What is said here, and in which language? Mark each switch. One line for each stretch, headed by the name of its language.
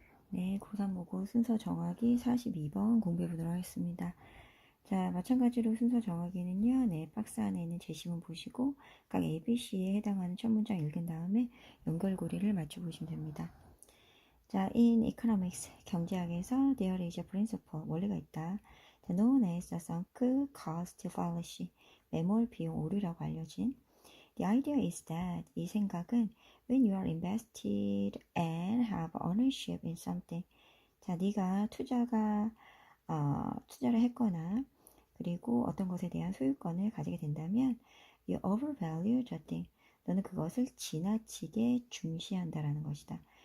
Korean: 네, 고3 모고 순서 정하기 42번 공부해 보도록 하겠습니다. 자, 마찬가지로 순서 정하기는요, 네, 박스 안에 있는 제시문 보시고 각 ABC에 해당하는 첫 문장 읽은 다음에 연결고리를 맞춰보시면 됩니다.
English: 자, in economics,
Korean: 경제학에서
English: there is a principle,
Korean: 원리가 있다.
English: 자, known as the sunk cost fallacy,
Korean: 매몰 비용 오류라고 알려진.
English: The idea is that,
Korean: 이 생각은
English: when you are invested and have ownership in something, 자,
Korean: 네가 투자를 했거나 그리고 어떤 것에 대한 소유권을 가지게 된다면
English: you overvalue the thing,
Korean: 너는 그것을 지나치게 중시한다라는 것이다.